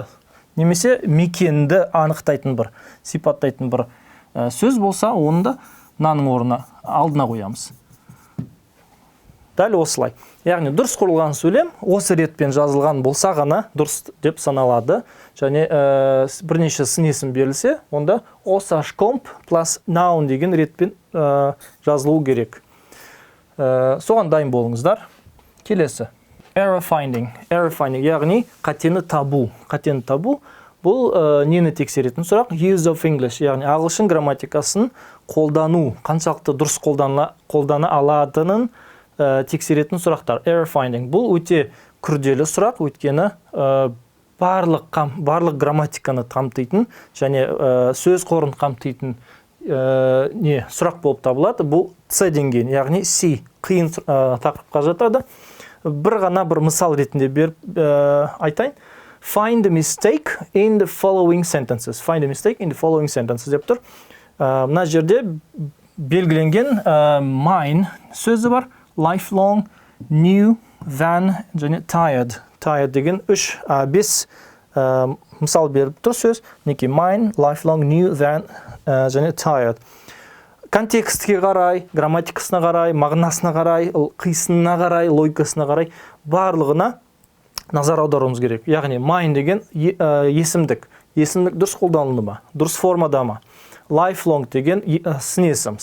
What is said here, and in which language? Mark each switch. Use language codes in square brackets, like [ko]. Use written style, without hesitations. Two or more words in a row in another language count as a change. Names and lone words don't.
[kk] Немесе мекенді анықтайтын бір, сипаттайтын бір сөз болса, оны да мынаның орнына алдына қоямыз. Дәл осылай. Яғни дұрыс құрылған сөйлем осы ретпен жазылған болса ғана дұрыс деп саналады. Және бірнеше сын есім берілсе, онда [en] o/comp plus noun [kk] деген ретпен жазылуы керек. Соған дайын болыңыздар. Келесі. [en] Error finding, [kk] яғни қатені табу. Қатені табу бұл нені тексеретін сұрақ? [en] Use of English, [kk] яғни ағылшын грамматикасын қолдану, қаншалықты дұрыс қолдана алатынын тексеретін сұрақтар. [en] Error finding [kk] бұл өте күрделі сұрақ, өйткені барлық грамматиканы қамтитын және сөз қорын қамтитын сұрақ болып табылады. Бұл C деңгейі, яғни C, қиын тақырыпқа жатады. Бір ғана бір мысал ретінде беріп айтайын. [en] Find a mistake in the following sentences. Find a mistake in the following sentences [kk] деп тұр. Мына жерде белгіленген mine сөзі бар. [en] Lifelong, new, then және tired. [kk] Tired деген 5 мысал беріп тұр сөз. [en] Неке mine, lifelong, new, then және tired. [kk] Контекстке қарай, грамматикасына қарай, мағынасына қарай, қисынына қарай, логикасына қарай барлығына назар аударуымыз керек. Яғни mine деген есімдік. Есімдік дұрыс қолданылды ма? Дұрыс формада ма? Lifelong деген сын есім.